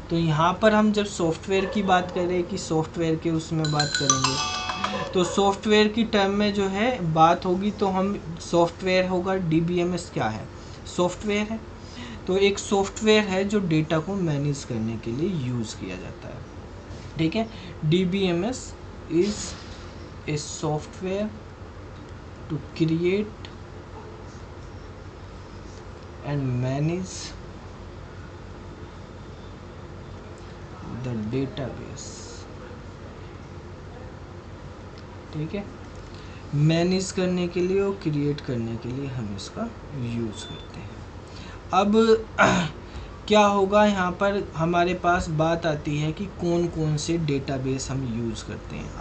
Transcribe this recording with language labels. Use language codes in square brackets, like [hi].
[hi] तो यहाँ पर हम जब सॉफ्टवेयर की बात करें कि सॉफ्टवेयर के उसमें बात करेंगे, तो सॉफ्टवेयर की टर्म में जो है बात होगी तो हम सॉफ्टवेयर होगा। DBMS क्या है? सॉफ्टवेयर है। तो एक सॉफ्टवेयर है जो डेटा को मैनेज करने के लिए यूज़ किया जाता है। ठीक है, [en] DBMS is a software to create and manage the database। [hi] ठीक है, मैनेज करने के लिए और क्रिएट करने के लिए हम इसका यूज़ करते हैं। अब क्या होगा, यहाँ पर हमारे पास बात आती है कि कौन कौन से डेटाबेस हम यूज़ करते हैं।